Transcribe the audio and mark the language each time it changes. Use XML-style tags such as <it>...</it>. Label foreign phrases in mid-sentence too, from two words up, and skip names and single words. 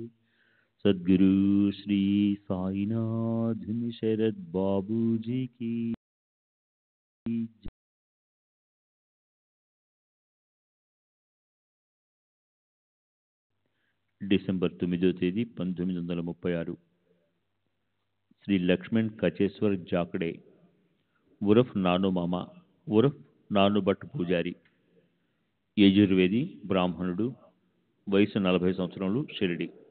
<hi>सद्गुरु श्री साईनाथ शरद बाबू जी की जय।</hi> <te>డిసెంబర్ 9వ తేదీ 1936 శ్రీ లక్ష్మణ్ కచేశ్వర్ జాకడే ఉరఫ్ నాను మామ ఉరఫ్ నాను భట్ పూజారి, యజుర్వేది, బ్రాహ్మణుడు, వయసు 40 సంవత్సరములు, షిరిడి.</te>